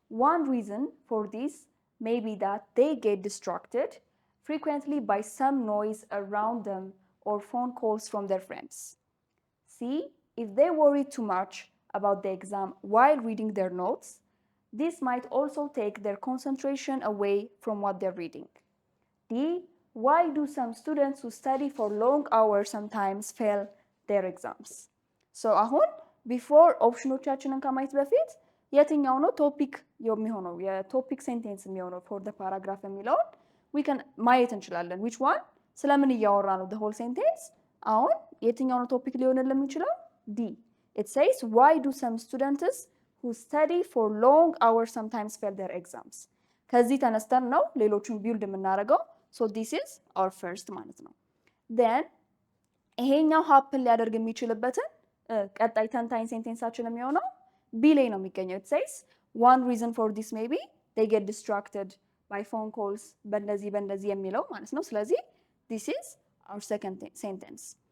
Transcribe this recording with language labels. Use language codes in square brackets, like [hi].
[en] One reason for this may be that they get distracted frequently by some noise around them or phone calls from their friends. C. If they worry too much about the exam while reading their notes, this might also take their concentration away from what they're reading. D. Why do some students who study for long hours sometimes fail their exams? [am] So አሁን before ኦፕሽኖቻችንን ከማየት በፊት የትኛው ነው ቶፒክ የሚሆነው የቶፒክ ሴንቴንስ የሚሆነው for the paragraph የሚለውን we can ማየት እንችላለን። [en] which one [am] ስለምን እያወራ ነው [en] the whole sentence? [am] አሁን የትኛው ነው ቶፒክ ሊሆንልን የሚችለው? [en] D. It says why do some students who study for long hours sometimes fail their exams? [am] ከዚህ ተነስተን ነው ሌሎቹን ቢልድ የምናደርገው። [en] So this is our first [am] ማለት ነው። Then ይሄኛው happen ሊያደርግ የሚችልበትን ቀጣይ ተንታኝ ሴንቴንሳችን የሚሆነው B ላይ ነው የሚገኘው። [en] It says one reason for this may be they get distracted by phone calls [am] በእንደዚህ የሚለው ማለት ነው። ስለዚህ [en] this is our second sentence.